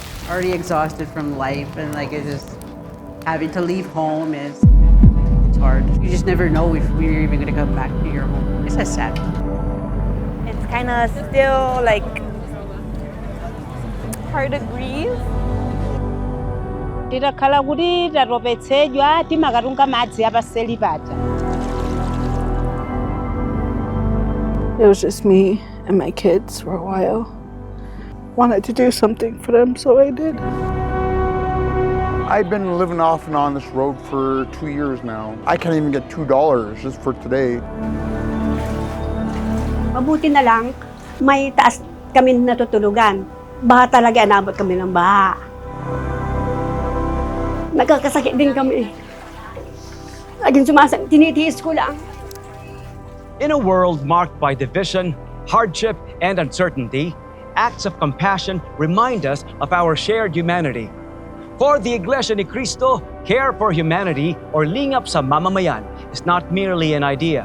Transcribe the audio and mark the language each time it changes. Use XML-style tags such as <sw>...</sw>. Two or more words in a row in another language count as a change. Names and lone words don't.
<en>already exhausted from life, and like it's just having to leave home it's hard. You just never know if we're even gonna come back to your home. It's just sad. It's kind of still like hard to grieve.</en> <ny>Tirakhala kuti taropetsedwa timakatunga madzi apaseli paja.</ny> <en>It was just me and my kids for a while. Wanted to do something for them, so I did. I've been living off and on this road for 2 years now. I can't even get $2 just for today.</en> <tl>Mabuti na lang, may taas kami natutulugan. Baha talaga, inabot kami ng baha. Nagkakasakit din kami. Laging tinitiis ko lang.</tl> <en>In a world marked by division, hardship, and uncertainty, acts of compassion remind us of our shared humanity. For the Iglesia Ni Cristo, care for humanity, or Lingap sa Mamamayan, is not merely an idea.</en>